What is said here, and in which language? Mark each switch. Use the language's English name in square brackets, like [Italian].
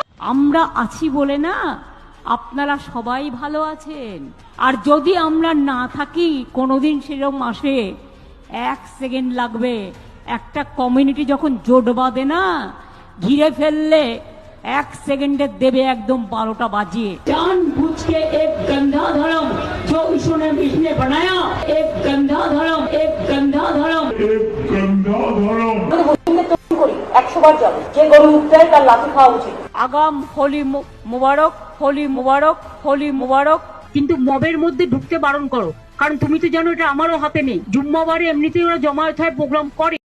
[Bangla] আমরা আছি বলে না আপনারা সবাই ভালো আছেন। আর যদি আমরা না থাকি কোনোদিন সেরকম আসে, 1 সেকেন্ড লাগবে। একটা কমিউনিটি যখন জোট বাঁধে না, ঘিরে ফেললে 1 সেকেন্ডে দেবে একদম 12টা বাজিয়ে। [Hindi] जान बुझ के एक गंदा धर्म जो ईश्वर ने इसने बनाया, एक गंदा धर्म, एक गंदा धर्म, एक गंदा धर्म। [Bangla] 100 বার যাবে, যে গরু উঠতে তার লাঠি খাওয়া উচিত। আগাম হোলি মুবারক, হোলি মুবারক, হোলি মুবারক। কিন্তু মবের মধ্যে ঢুকতে বারণ করো, কারণ তুমি তো জানো এটা আমারও হাতে নেই। জুম্মাবারে এমনিতেই ওরা জমায়েত হয়, প্রোগ্রাম করে।